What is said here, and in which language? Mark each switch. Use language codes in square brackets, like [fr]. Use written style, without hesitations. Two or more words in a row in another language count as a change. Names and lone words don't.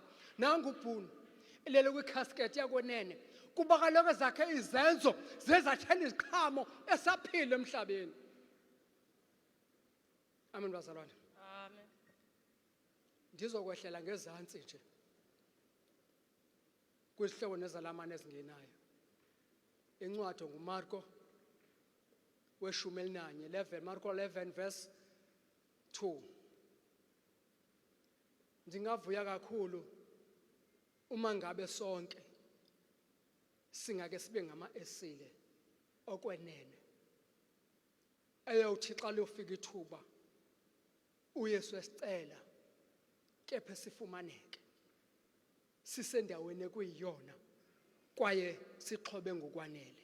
[xh] Nangu uBhunu ilele kwikhaskethi yakwenene, kuba kaloku zakhe izenzo zezathela iziqhamo esaphila emhlabeni. Amen bazalwane, Amen. ndizokwehlela ngezantsi nje kwizihlobo nezalamane ezingenayo. Incwadi nguMarko we-11, Marko 11 verse 2. Ndingavuya kakhulu [zu] uma ngabe [xh] sonke singake sibe ngama-esile okwenene eyawuthi xa liyofika ithuba uYesu esicela, kepha sifumaneke sisendaweni ekuyiyona kwaye sixhobe ngokwanele.